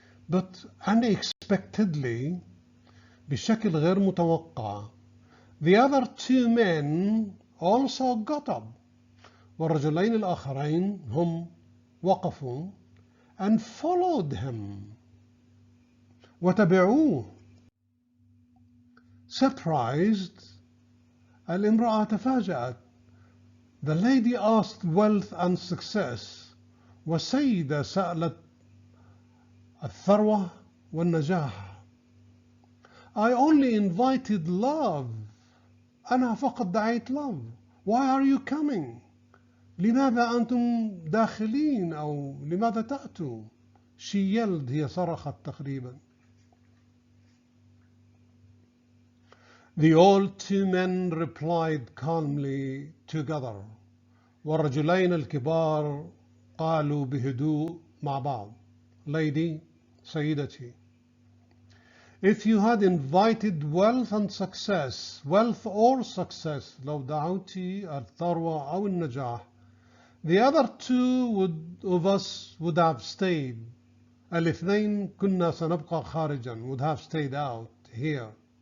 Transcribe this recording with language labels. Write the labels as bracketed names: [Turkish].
[English] But unexpectedly [Arabic] بشكل غير متوقع [English] the other 2 men also got up. [Arabic] والرجلين الآخرين هم وقفوا [English] and followed him. [Arabic] وتبعوه. [English] Surprised, [Arabic] الامرأة تفاجأت. [English] The lady asked wealth and success. [Arabic] والسيدة سألت الثروة والنجاح. [English] I only invited love. [Arabic] أنا فقط دعيت love. [English] Why are you coming? [Arabic] لماذا أنتم داخلين أو لماذا تأتوا؟ [English] She yelled. [Arabic] هي صرخت تقريبا. [English] The old 2 men replied calmly together. [Arabic] والرجلين الكبار قالوا بهدوء مع بعض. [English] Lady, [Arabic] سيدتي. [English] If you had invited wealth and success, wealth or success, [Arabic] لو دعوتي الثروة أو النجاح, [English] the other 2 of us would have stayed. [Arabic] الاثنين كنا سنبقى خارجا, [English] would have stayed out here.